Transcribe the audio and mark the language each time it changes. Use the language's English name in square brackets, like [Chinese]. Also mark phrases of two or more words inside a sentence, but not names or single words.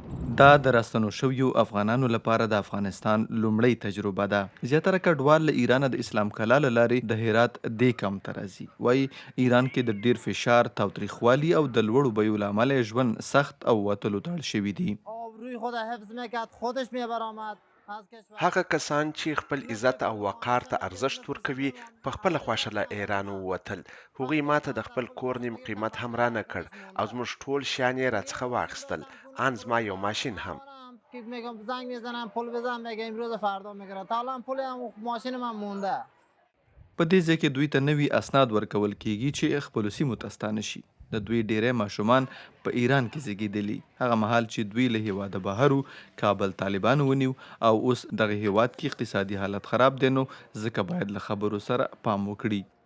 [Pashto] دا د راستنو شویو افغانانو لپاره د افغانستان لومړی تجربه ده. زیاتره کډوال له ایرانه د اسلام کلا له لارې د هرات دې کام ته راځي. وایي ایران کې د ډیر فشار، تاوتریخوالي او د لوړو بیو له امله یې ژوند سخت او وتلو ته اړ شوي دي. [Persian] آبروی خود را حفظ میکرد، خودش میبرآمد از کشور. [Pashto] هغه کسان چې خپل عزت او وقار ته ارزښت ورکوي په خپله خوښه له ایران ووتل. هغوی ماته د خپل کور نیم قیمت هم رانه کړ او زموږ ټول شیان یې راڅخه واخیستل، ان زما یو ماشین هم. [Persian] که میگم زنگ میزنم پول بزن، میگه امروز فردا میگیره. تا الان پول هم ماشین من مونده. [Pashto] په دې ځای کې دوی ته نوي اسناد ورکول کیږي چې خپلو سیمو ته ستانه شي. د دوی ډیری ماشومان په ایران کې زیږیدلي، هغه مهال چې دوی له هیواده بهر کابل طالبانو ونیو او اوس دغه هیواد کې اقتصادي حالت خراب دی، نو ځکه باید له خبرو سره پام وکړي.